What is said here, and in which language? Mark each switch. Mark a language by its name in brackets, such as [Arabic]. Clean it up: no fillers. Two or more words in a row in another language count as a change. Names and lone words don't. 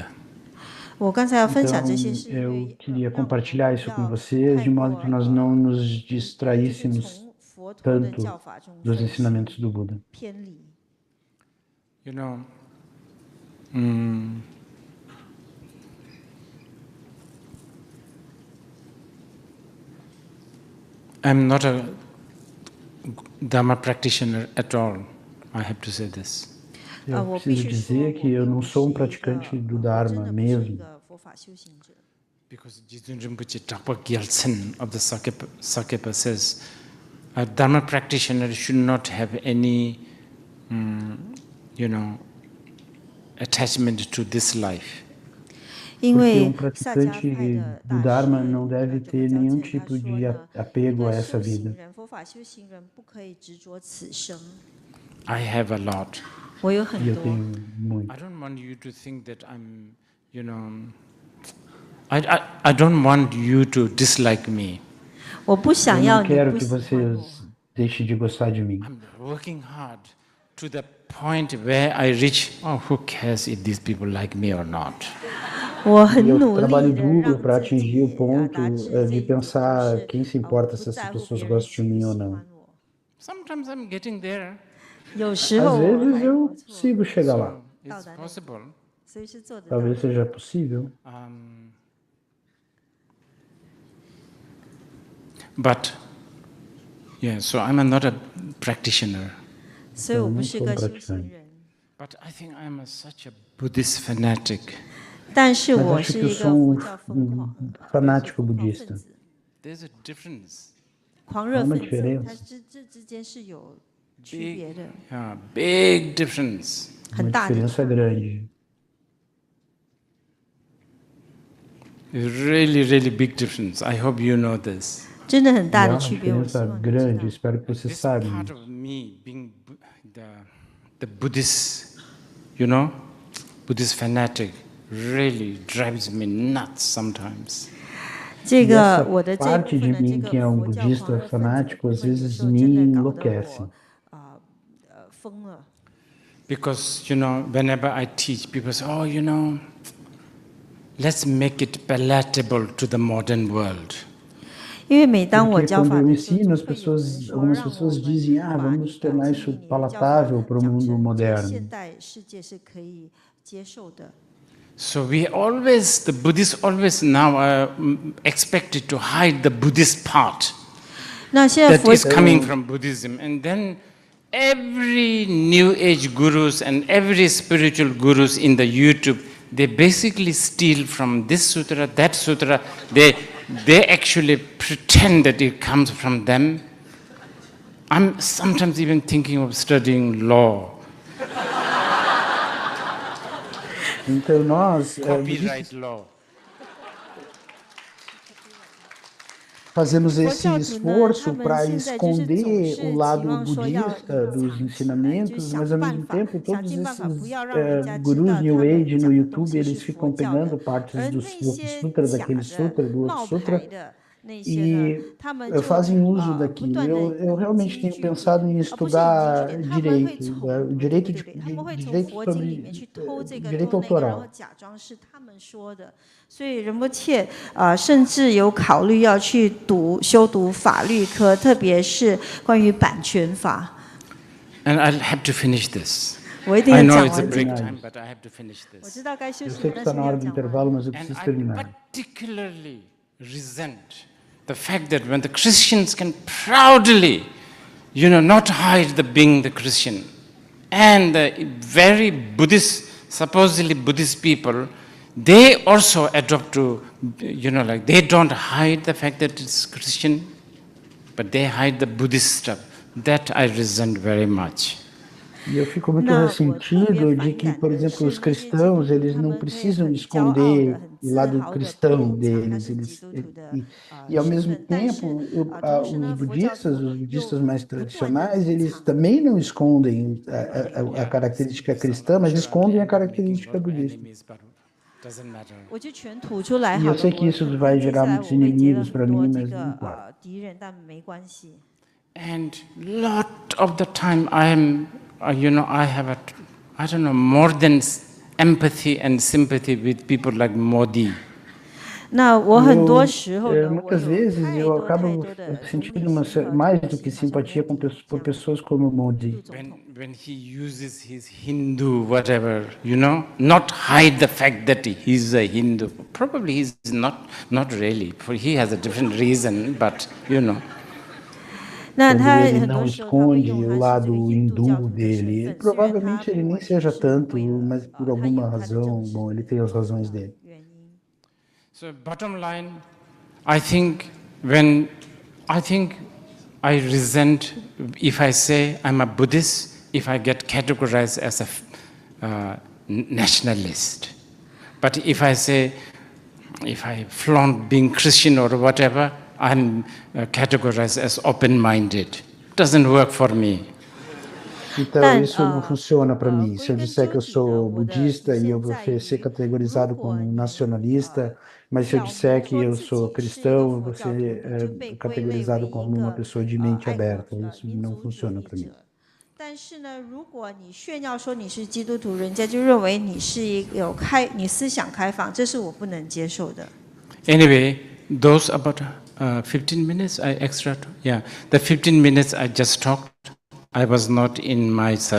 [Chinese] 我刚才要分享 [Portuguese] Então, [Chinese] 这些是因 [Portuguese] eu [Chinese] 为 [Portuguese] queria compartilhar isso com vocês, de modo que nós não nos distraíssemos tanto dos ensinamentos do Buda. [Chinese] 偏离。 [English] You know, I'm not a Dharma practitioner at all. I have to say this. [Portuguese] Eu preciso dizer que eu não sou um praticante do Dharma mesmo. [English] Because Jitun Rinpoche Thakpa Gyaltsen of the Sakepa says, a Dharma practitioner should not have any, attachment to this life. [Portuguese] Porque praticante do Dharma não deve ter nenhum tipo de apego a essa vida. [English] I have a lot. [Chinese] 我有很 [Portuguese] E eu [Chinese] 多。 [Portuguese] tenho muito. [English] I don't want you to think that I'm, I don't want you to dislike me. [Chinese] 我不想 [Portuguese] Eu [Chinese] 要 [Portuguese] não [Chinese] 你 [Portuguese] quero [Chinese] 不 [Portuguese] que [Chinese] 喜欢 [Portuguese] vocês deixem de gostar de mim. [English] I'm working hard to the point where I reach, who cares if these people like me or not? [Chinese] 我很 [Portuguese] E eu [Chinese] 努 [Portuguese] trabalho [Chinese] 力的 [Portuguese] duro [Chinese] 让 [Portuguese] para [Chinese] 自己 [Portuguese] atingir o ponto [Chinese] 达至 [Portuguese] de [Chinese] 这种，就 [Portuguese] pensar [Chinese] 是 [Portuguese] quem se importa [Chinese] 不 [Portuguese] se essas [Chinese] 在乎 [Portuguese] pessoas [Chinese] 别人 [Portuguese] gostam [Chinese] 喜 [Portuguese] de [Chinese] 不 [Portuguese] mim [Chinese] 喜 [Portuguese] ou [Chinese] 欢 [Portuguese] não. [Chinese] 我。 [English] Sometimes I'm getting there. [Chinese] 有时 [Portuguese] Às [Chinese] 候我 [Portuguese] vezes [Chinese] 还 [Portuguese] eu consigo chegar lá. [English] So it's possible. [Chinese] 随时做得到。 [Portuguese] Talvez seja possível. [English] But, so I'm not a practitioner. [Chinese] 所以我不是个修行人， [English] But I think I'm such a Buddhist fanatic. [Chinese] 但是 [Portuguese] Mas [Chinese] 我 [Portuguese] acho [Chinese] 是 [Portuguese] que eu [Chinese] 一 [Portuguese] sou [Chinese] 个佛教疯狂 [Portuguese] fanático budista. [Chinese] 分子， [English] There's a difference. [Chinese] 狂热 [Portuguese] Há uma [Chinese] 分子， [Portuguese] diferença. [Chinese] 它这之间是有区别的， [English] Big difference. [Chinese] 很 [Portuguese] Uma [Chinese] 大的 [Portuguese] diferença grande. [English] Really, really big difference. I hope you know this. [Chinese] 真的很 [Portuguese] E [Chinese] 大 [Portuguese] há [Chinese] 的 [Portuguese] uma [Chinese] 区别。我希 [Portuguese] diferença [Chinese] 望你知 [Portuguese] grande, [Chinese] 道 [Portuguese] espero que você [English] This [Portuguese] saiba. [English] part of me being the Buddhist, Buddhist fanatic, really drives me nuts sometimes. [Chinese] 这 [Portuguese] E [Chinese] 个 [Portuguese] essa [Chinese] 我的这部 [Portuguese] parte [Chinese] 分 [Portuguese] de [Chinese] 的这 [Portuguese] mim [Chinese] 个 [Portuguese] que é um [Chinese] 佛教狂 [Portuguese] budista [Chinese] 热分子， [Portuguese] fanático [Chinese] 有 [Portuguese] às [Chinese] 的时 [Portuguese] vezes [Chinese] 候 [Portuguese] me [Chinese] 真的搞得 [Portuguese] enlouquece. [Chinese] 我疯了。 [English] Because, whenever I teach, people say, let's make it palatable to the modern world. [Chinese] 因为每当我 [Portuguese] Porque [Chinese] 教 [Portuguese] quando [Chinese] 法 [Portuguese] eu [Chinese] 的时候， [Portuguese] ensino, [Chinese] 就会有人说 [Portuguese] algumas [Chinese] 让我 [Portuguese] pessoas [Chinese] 们 [Portuguese] dizem, [Chinese] 把 [Portuguese] vamos [Chinese] 你 [Portuguese] tornar [Chinese] 请 [Portuguese] isso [Chinese] 你的教法 [Portuguese] palatável para o [Chinese] 讲 [Portuguese] mundo [Chinese] 成这个 [Portuguese] moderno. [Chinese] 现代世界是可以接受的。 [English] So the Buddhists always now are expected to hide the Buddhist part [Chinese] 那现在 [English] that [Chinese] 佛 [English] is coming from Buddhism. And then every New Age gurus and every spiritual gurus in the YouTube, they basically steal from this sutra, that sutra. They they actually pretend that it comes from them. I'm sometimes even thinking of studying law. [Portuguese] Então nós [English] Copyright law. [Portuguese] fazemos esse esforço para esconder o lado budista dos ensinamentos, mas ao mesmo tempo todos esses gurus [English] New Age [Portuguese] no YouTube, eles ficam pegando partes do sutra, daquele sutra, do outro sutra, e fazem uso daquilo. Eu realmente tenho pensado em estudar direito, direito sobre direito autoral. [Chinese] 所以仁波切甚至有考虑要去修读法律科，特别是关于版权法。 [English] And I'll have to finish this. [Chinese] 我一定 [English] I [Chinese] 要 [English] know [Chinese] 讲 [English] it's a [Chinese] 完 [English] break [Chinese] 这个。 [English] time, but I have to finish [Chinese] 我 [English] this. [Chinese] 知道该休 [Portuguese] Eu [Chinese] 息 [Portuguese] sei [Chinese] 了， [Portuguese] que [Chinese] 但 [Portuguese] está [Chinese] 是 [Portuguese] na [Chinese] 要 [Portuguese] hora do [Chinese] 讲完。 [Portuguese] intervalo, mas eu [English] And [Portuguese] preciso [English] I [Portuguese] terminar. [English] particularly resent the fact that when the Christians can proudly, not hide the being the Christian, and the very Buddhist, supposedly Buddhist people, they also adopt to, like they don't hide the fact that it's Christian, but they hide the Buddhist stuff. That I resent very much. [Portuguese] E eu fico muito ressentido de que, por exemplo, os cristãos, eles não precisam esconder o lado cristão deles, e ao mesmo tempo, os budistas mais tradicionais, eles também não escondem a característica cristã, mas escondem a característica budista. [English] Doesn't matter. [Chinese] 我就全吐出来 [Portuguese] E [Chinese] 好 [Portuguese] eu [Chinese] 了。 [Portuguese] sei que isso vai gerar muitos inimigos para mim, mas não importa. [Chinese] 敌人，但没关系。 [English] And lot of the time I am, I have I don't know, more than empathy and sympathy with people like Modi. [Chinese] 那我很多时候呢， [Portuguese] muitas vezes eu acabo sentindo mais do que simpatia por pessoas como Modi. [English] When he uses his Hindu whatever, not hide the fact that he's a Hindu. Probably he's not really, for he has a different reason, but [Portuguese] Quando ele não esconde o lado hindu dele, provavelmente ele nem seja tanto, mas por alguma razão, bom, ele tem as razões dele. [English] So bottom line, I think I resent if I say I'm a Buddhist, if I get categorized as a nationalist. But if I flaunt being Christian or whatever, I'm categorized as open-minded. Doesn't work for me. [Portuguese] Então, isso não funciona para mim. Se eu disser que eu sou budista e eu vou ser categorizado como um nacionalista, mas se eu disser que eu sou cristão, eu vou ser categorizado como uma pessoa de mente aberta. Isso não funciona para mim. [Chinese] 但是呢，如果你炫耀说你是基督徒，人家就认为你是你思想开放，这是我不能接受的。 [English] Anyway, those about 15 minutes I extra, the 15 minutes I just talked, I was not in myself.